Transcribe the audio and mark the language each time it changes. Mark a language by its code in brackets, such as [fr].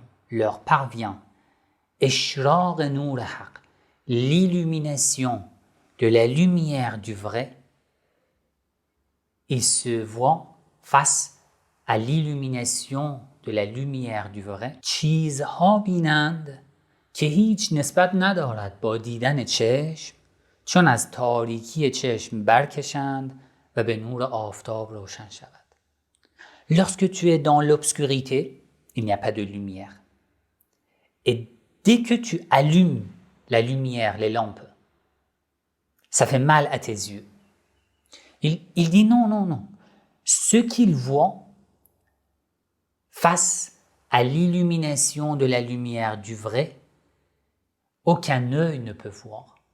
[fr] leur parvient [fa] اشراق نور حق, [fr] l'illumination de la lumière du vrai. Ils se voient face à l'illumination de la lumière du vrai. [fa] چیزها بینند که هیچ نسبت ندارد با دیدن چشم, چون از تاریکی چشم برکشند و به نور آفتاب روشن شود. [fr] Lorsque tu es dans l'obscurité, il n'y a pas de lumière. Et dès que tu allumes la lumière, les lampes, ça fait mal à tes yeux. Il dit non. Ce qu'il voit face à l'illumination de la lumière du vrai, aucun œil ne peut voir.